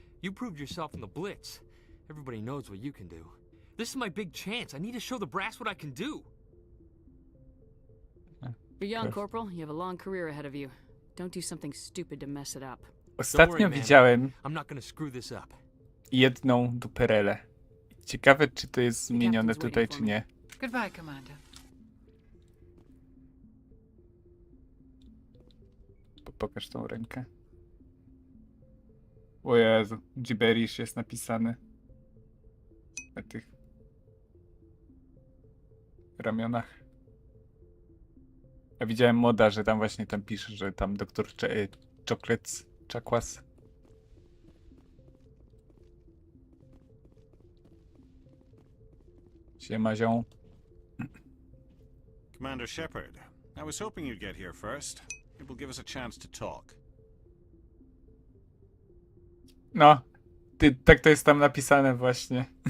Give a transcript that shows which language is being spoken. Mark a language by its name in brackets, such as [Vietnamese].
[English] You proved yourself in the Blitz. Everybody knows what you can do. This is my big chance. I need to show the brass what I can do. You're young, Corporal. You have a long career ahead of you. Don't do something stupid to mess it up. [Polish] Ostatnio widziałem [English] I'm not gonna screw this up. [Polish] jedną duperelę. Ciekawe, czy to jest zmienione tutaj, czy nie. [English] Goodbye, Commander. [Polish] Pokaż tą rękę. O Jezu, gibberish jest napisane na tych ramionach. Ja widziałem moda, że tam właśnie tam pisze, że tam doktor Chocolates, Czakłas. Siema, zią. [English] Commander Shepard, I was hoping you'd get here first. It will give us a chance to talk. [Polish] No, tak to jest tam napisane właśnie.